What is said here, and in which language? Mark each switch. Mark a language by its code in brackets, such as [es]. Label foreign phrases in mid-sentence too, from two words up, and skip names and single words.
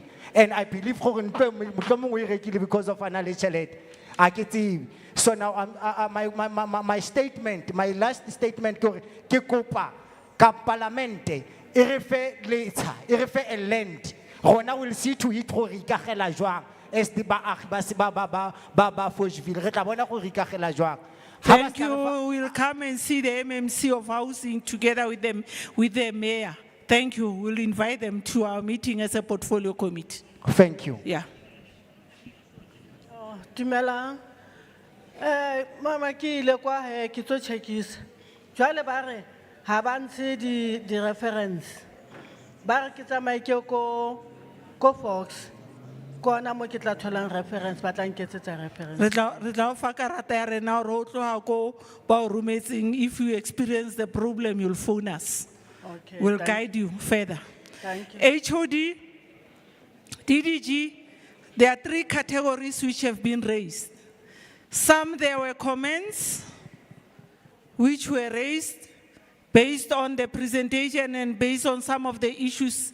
[en] And I believe because of analysis. So now my statement, my last statement, Parliament, a land. [tn] Rona [en] will see to it [tn] go rikagela jwang [en] as the [tn] baagi ba Fochville re tla bona go rikagela jwang. [en] Thank you. We'll come and see the MMC of housing together with them, with the mayor. Thank you. We'll invite them to our meeting as a portfolio committee. Thank you. Yeah. [st] Dumela. Mama ki ile kwa he ki tlo checkisa. Jwale ba re ha ba ntshe di reference. Ba re ke tsamaye ke ko Fox. Kona mo ke tla tholang reference ba tla nketsetsa reference. Re tla o fa karata ya rena hore o tloha ko ba o rometseng. [en] If you experience the problem, you'll phone us. Okay. We'll guide you further. Thank you. HOD, DDG, there are 3 categories which have been raised. Some there were comments which were raised based on the presentation and based on some of the issues.